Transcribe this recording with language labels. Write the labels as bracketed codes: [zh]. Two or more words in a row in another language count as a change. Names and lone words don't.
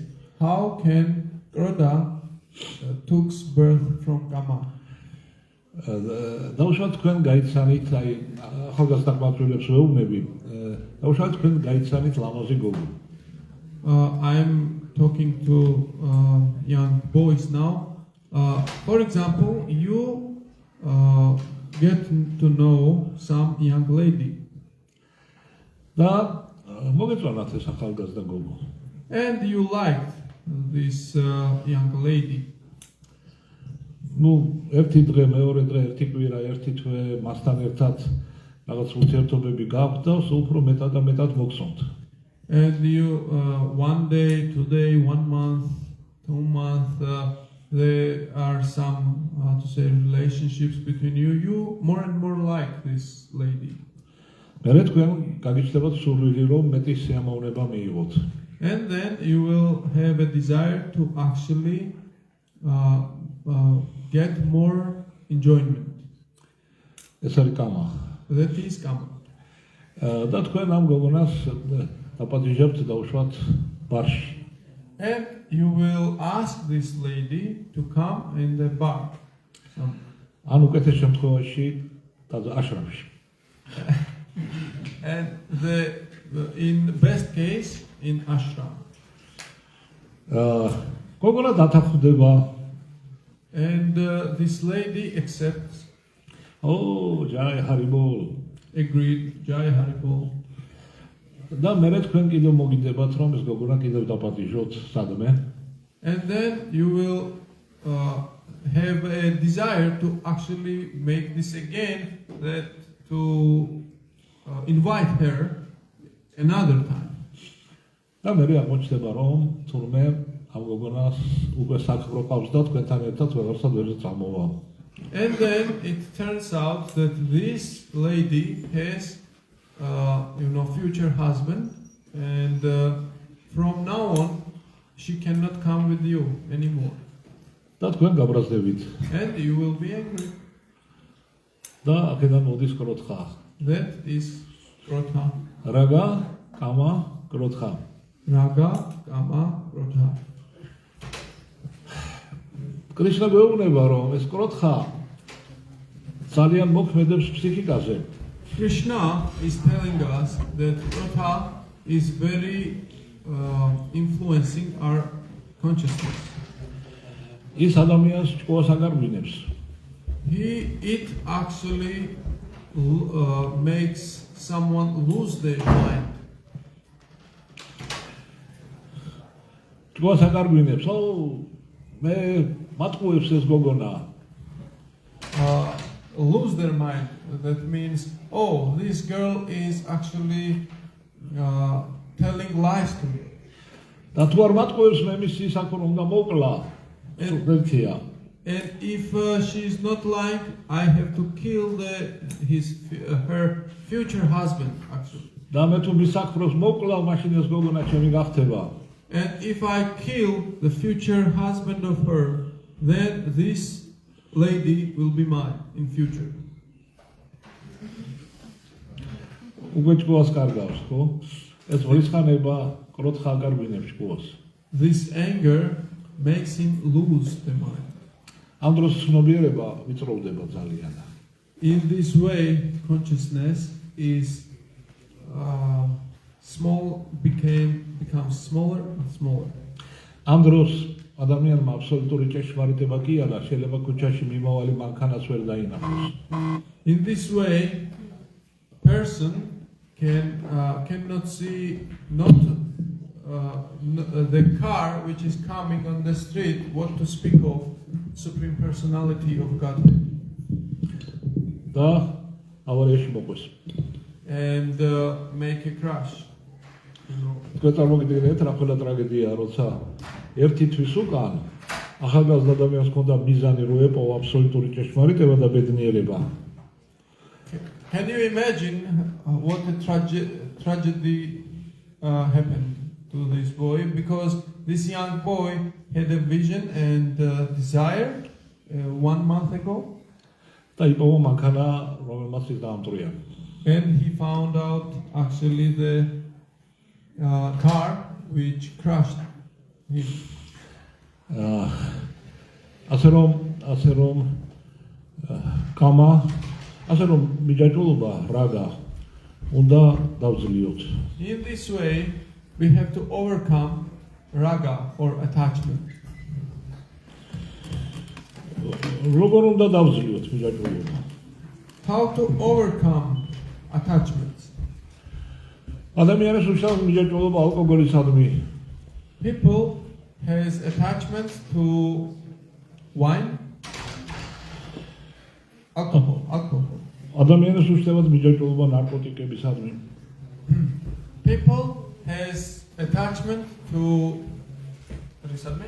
[en] How can krodha took birth from kama? [ka] დაუშვათ თქვენ გაიცანით, აი ახალგაზრდა კმაყოფილებს ვეუბნები, დაუშვათ თქვენ გაიცანით ლამაზი გოგო. [en] I'm talking to young boys now. For example, you get to know some young lady, [ka] და მოგეწონათ ეს ახალგაზრდა გოგო. [en] and you liked this young lady. [ka] ნუ ერთი დღე, მეორე დღე, ერთი კვირა, ერთი თვე მასთან ერთად რაღაც ურთიერთობები გაქვთ და სულ უფრო მეტად და მეტად მოგწონთ. [en] And you, 1 day, 2 days, 1 month, 2 months, there are some, how to say, relationships between you. You more and more like this lady. [ka] მერე თქვენ გაგიჩნდებათ სურვილი, რომ მეტი სიამოვნება მიიღოთ. [en] And then you will have a desire to actually get more enjoyment. [ka] ეს არის კამა. [en] That is kama. [ka] და თქვენ ამ გოგონას დაპატიჟებთ დაუშვათ ბარში. [en] And you will ask this lady to come in the bar. [ka] ან უკეთეს შემთხვევაში აშრამში. [en] And in the best case, in ashram. [ka] გოგონა დათანხმდება. [en] And this lady accepts, [hi] जय हरिबोल. [en] agreed, [hi] जय हरिबोल. [ka] და მერე თქვენ კიდევ მოგინდებათ, რომ ეს გოგონა კიდევ დაპატიჟოთ სადმე. [en] And then you will have a desire to actually make this again, that to invite her another time. [ka] და მერე აღმოჩნდება, რომ თურმე ამ გოგონას უკვე საქმრო ყავს და თქვენთან ერთად ვეღარსად ვერ წამოვა. [en] And then it turns out that this lady has, future husband, and from now on, she cannot come with you anymore. [ka] და თქვენ გაბრაზდებით. [en] And you will be angry. [ka] და აქედან მოდის კროთხა. [en] That is krodha. [ka] რაგა, კამა, კროთხა. [en] Raga, kama, krodha. [ka] კრიშნა გვეუბნება, რომ ეს კროთხა ძალიან მოქმედებს ფსიქიკაზე. [en] Krishna is telling us that krodha is very influencing our consciousness. [ka] ის ადამიანს ჭკუას აგარგვინებს. [en] It actually makes someone lose their mind. [ka] ჭკუას აგარგვინებს. მე მატყუებს ეს გოგონა. [en] Lose their mind. That means, this girl is actually telling lies to me. [ka] და თუ არ მატყუებს, მე მისი საქმე უნდა მოკლა. ერთია. [en] And if she is not lying, I have to kill her future husband, actually. [ka] და მე თუ მის საქმეს მოკლა, მაშინ ეს გოგონა ჩემი გახდება. [en] And if I kill the future husband of her, then this lady will be mine in future. [ka] უკვე ჭკუას კარგავს, ხო? ეს ვისხანება კროთხა აგარგვინებს ჭკუას. [en] This anger makes him lose the mind. [ka] ამ დროს ცნობიერება ვიწროვდება ძალიან. [en] In this way, consciousness is becomes smaller and smaller. [ka] ამ დროს ადამიანმა აბსოლუტური ჭეშმარიტება კი არა, შეიძლება ქუჩაში მიმავალი მანქანას ვერ დაინახოს. [en] In this way, person cannot see not the car which is coming on the street, what to speak of Supreme Personality of Godhead. [ka] და ავარიაში მოყვეს. [en] And make a crash. [ka] თქვენ წარმოგიდგენთ რა ყველა ტრაგედიაა, როცა ერთი თვის უკან ახალგაზრდა ადამიანს ჰქონდა მიზანი რო ეპოვა აბსოლუტური ჭეშმარიტება და ბედნიერება. [en] Can you imagine what a tragedy happened to this boy? Because this young boy had a vision and desire 1 month ago. [ka] და იპოვა მანქანა, რომელმაც ის დაამტვრია. [en] And he found out actually the car which crushed him. [ka] ასე რომ კამა, ასე რომ მიჯაჭულობა რაგა უნდა დავძლიოთ. [en] In this way, we have to overcome raga or attachment. [ka] როგორ უნდა დავძლიოთ მიჯაჭულობა? [en] How to overcome attachments? [ka] ადამიანის უშავს მიჯაჭულობა ალკოჰოლისადმი. [en] People has attachments to wine, alcohol. [ka] ადამიანის უშავად მიჯაჭულობა ნარკოტიკებისადმი. [en] People has attachment to what is that mean?